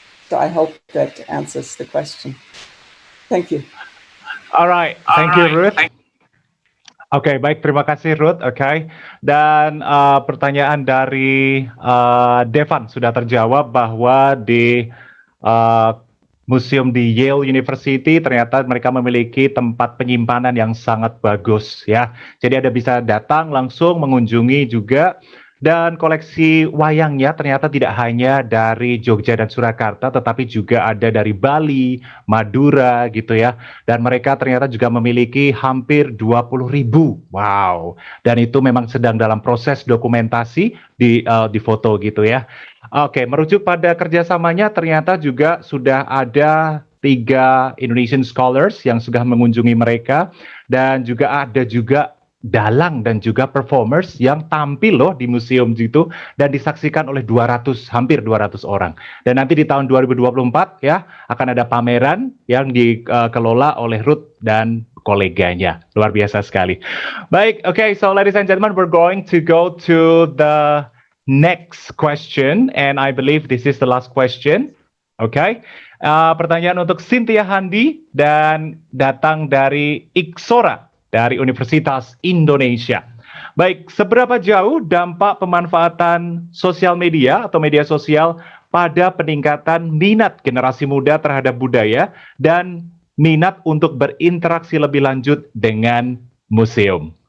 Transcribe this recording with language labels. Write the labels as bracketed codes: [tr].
[en] So I hope that answers the question. Thank you. All right, thank you, Ruth. [id] Oke, baik, terima kasih Ruth. Oke, dan pertanyaan dari Devan sudah terjawab bahwa di museum di Yale University ternyata mereka memiliki tempat penyimpanan yang sangat bagus ya. Jadi Anda bisa datang langsung mengunjungi juga, dan koleksi wayangnya ternyata tidak hanya dari Jogja dan Surakarta tetapi juga ada dari Bali, Madura gitu ya. Dan mereka ternyata juga memiliki hampir 20.000. Wow. Dan itu memang sedang dalam proses dokumentasi di foto gitu ya. Oke, merujuk pada kerjasamanya ternyata juga sudah ada 3 Indonesian scholars yang sudah mengunjungi mereka, dan juga ada juga dalang dan juga performers yang tampil loh di museum itu dan disaksikan oleh hampir 200 orang. Dan nanti di tahun 2024 ya akan ada pameran yang dikelola oleh Ruth dan koleganya. Luar biasa sekali. [en] Baik, okay, so ladies and gentlemen, we're going to go to the next question, and I believe this is the last question. [id] Okay, pertanyaan untuk Cynthia Handi dan datang dari Iksora dari Universitas Indonesia. Baik, seberapa jauh dampak pemanfaatan sosial media atau media sosial pada peningkatan minat generasi muda terhadap budaya dan minat untuk berinteraksi lebih lanjut dengan museum?